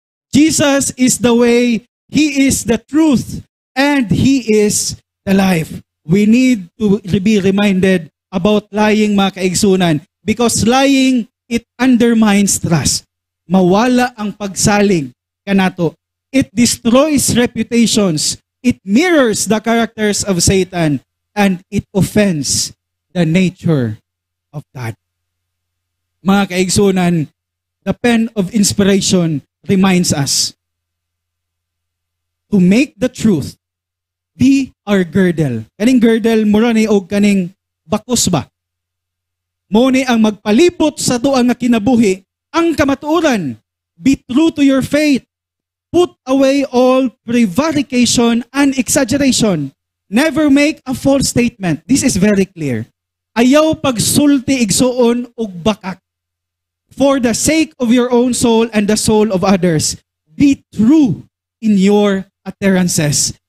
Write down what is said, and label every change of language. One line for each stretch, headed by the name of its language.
English: Jesus is the way, He is the truth, and He is the life. We need to be reminded about lying
Cebuano: mga kaigsunan
English: because lying, it undermines trust.
Cebuano: Mawala ang pagsalig kanato.
English: It destroys reputations. It mirrors the characters of Satan and it offends the nature of God.
Cebuano: Mga kaigsunan,
English: the pen of inspiration reminds us to make the truth be our girdle.
Cebuano: Kaning girdle, mura ni og kaning bakos ba? Mo ni ang magpalibot sa tuang nga kinabuhi, ang kamatuoran.
English: Be true to your faith. Put away all prevarication and exaggeration. Never make a false statement. This is very clear.
Cebuano: Ayaw pagsulti igsuon og bakak.
English: For the sake of your own soul and the soul of others, be true in your utterances.